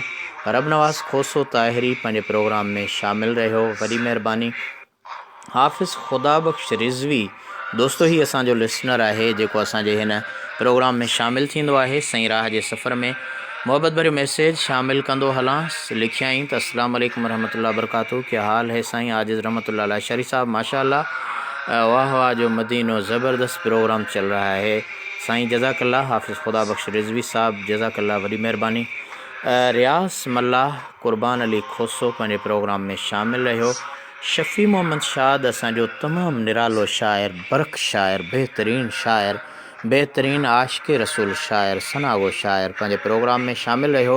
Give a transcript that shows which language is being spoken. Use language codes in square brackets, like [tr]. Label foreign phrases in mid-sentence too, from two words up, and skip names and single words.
[sd] रब नवाज़ खोसो ताहिरी पंहिंजे प्रोग्राम में शामिल रहियो, वॾी महिरबानी। हाफ़िज़ ख़ुदा बख़्श रिज़वी दोस्तो ही असांजो लिसनर आहे जेको असांजे हिन प्रोग्राम में शामिल थींदो आहे। सईं राह जे सफ़र में मोहब्बत भरियो मैसेज शामिल कंदो हलांसि। लिखियाईं त [ar] السلام عليكم رحمة الله بركاته, [ur] کیا حال ہے سائیں عاجز رحمت اللہ لاشاری صاحب، ماشاءاللہ [sd] वाह वाह जो मदीनो [ur] زبردست پروگرام چل رہا ہے سائیں، جزاک اللہ. [sd] हाफ़िज़ खुदा बख्श रिज़वी साहब, जज़ाकल्ला, वॾी महिरबानी। रियास मल्लाह कुर्बान अली खोसो पंहिंजे प्रोग्राम में शामिल रहियो। शफ़ी मोहम्मद शाद असांजो तमामु निरालो शाइर, बरक़ शाइर, बहितरीन शाइर, बहितरीन आशिक़ रसूल शाइर, सनागो शाइर पंहिंजे प्रोग्राम में शामिल रहियो।